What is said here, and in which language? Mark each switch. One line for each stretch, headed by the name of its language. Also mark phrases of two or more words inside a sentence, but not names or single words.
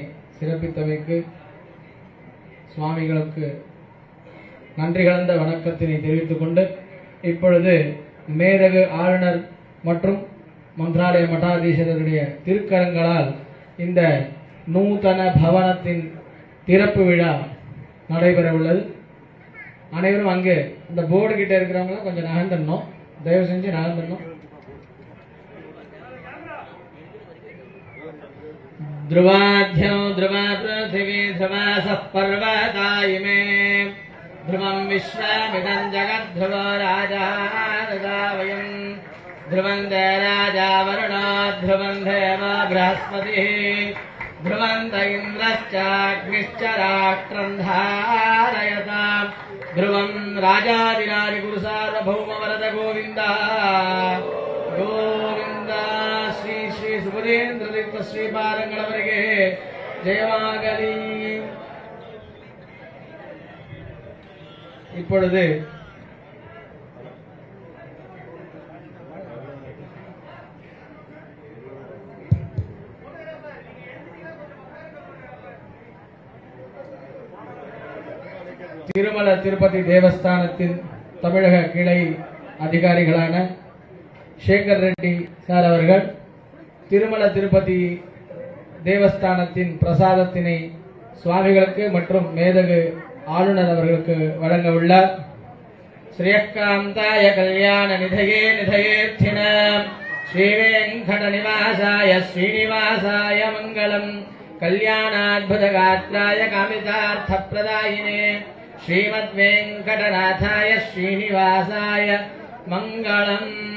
Tamil: சிறப்பித்தமைக்கு சுவாமிகளுக்கு நன்றி கலந்த வணக்கத்தினை தெரிவித்துக் கொண்டு இப்பொழுது மேதகு ஆளுநர் மற்றும் மந்திராலய மடாதீசருடைய திருக்கரங்களால் இந்த நூதன பவனத்தின் திறப்பு விழா நடைபெற உள்ளது. அனைவரும் அங்கே இந்த போர்டு கிட்ட இருக்கிறவங்க கொஞ்சம் நகர்ந்துடணும், தயவு செஞ்சு நகர்ந்துடணும்.
Sanskrit: ध्रुवाध्यौ ध्रुवा पृथिवी ध्रुवासः पर्वता इमे ध्रुवं विश्वमिदं जगद्ध्रुवो राजा वयम् ध्रुवन्त राजा वरुणो ध्रुवं देवो बृहस्पतिः ध्रुवन्त इन्द्रश्चाग्निश्च राष्ट्रं धारयताम् ध्रुवं राजाधिराजि गुरुसार्वभौम वरद गोविन्द गोविन्द श्री श्री सुबुधेन्द्र तीर्थ
Kannada: ಶ್ರೀಪಾದಂಗಳವರಿಗೆ ಜಯವಾಗಲಿ.
Tamil: இப்பொழுது திருமல திருப்பதி தேவஸ்தானத்தின் தமிழக கிளை அதிகாரிகளான சேகர் ரெட்டி சார் அவர்கள் திருமல திருப்பதி தேவஸ்தானத்தின் பிரசாதத்தினை சுவாமிகளுக்கு மற்றும் மேதகு ஆளுநர் அவர்களுக்கு வழங்க உள்ளார்.
Sanskrit: श्रियःकान्ताय कल्याणनिधये निधयेऽर्थिनाम् श्रीवेङ्कटनिवासाय श्रीनिवासाय मङ्गलम् कल्याणाद्भुतगात्राय कामितार्थप्रदायिने श्रीमद्वेङ्कटनाथाय श्रीनिवासाय मङ्गलम्।